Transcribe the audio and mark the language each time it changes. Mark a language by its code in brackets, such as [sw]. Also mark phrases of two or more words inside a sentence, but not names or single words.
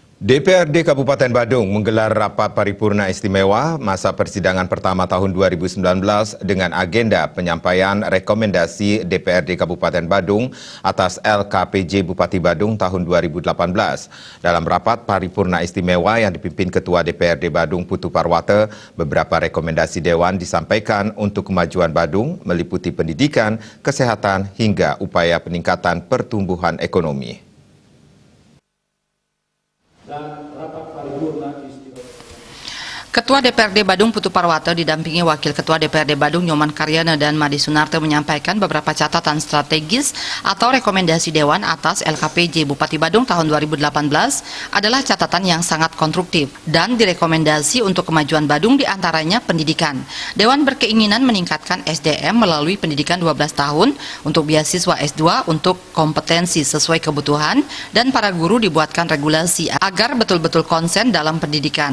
[id] DPRD Kabupaten Badung menggelar rapat paripurna istimewa masa persidangan pertama tahun 2019 dengan agenda penyampaian rekomendasi DPRD Kabupaten Badung atas LKPJ Bupati Badung tahun 2018. Dalam rapat paripurna istimewa yang dipimpin Ketua DPRD Badung Putu Parwata, beberapa rekomendasi Dewan disampaikan untuk kemajuan Badung meliputi pendidikan, kesehatan, hingga upaya peningkatan pertumbuhan ekonomi. Ketua DPRD Badung Putu Parwata didampingi Wakil Ketua DPRD Badung Nyoman Karyana dan Madi Sunarto menyampaikan beberapa catatan strategis atau rekomendasi Dewan atas LKPJ Bupati Badung tahun 2018 adalah catatan yang sangat konstruktif dan direkomendasi untuk kemajuan Badung diantaranya pendidikan. Dewan berkeinginan meningkatkan SDM melalui pendidikan 12 tahun untuk beasiswa S2 untuk kompetensi sesuai kebutuhan dan para guru dibuatkan regulasi agar betul-betul konsen dalam pendidikan.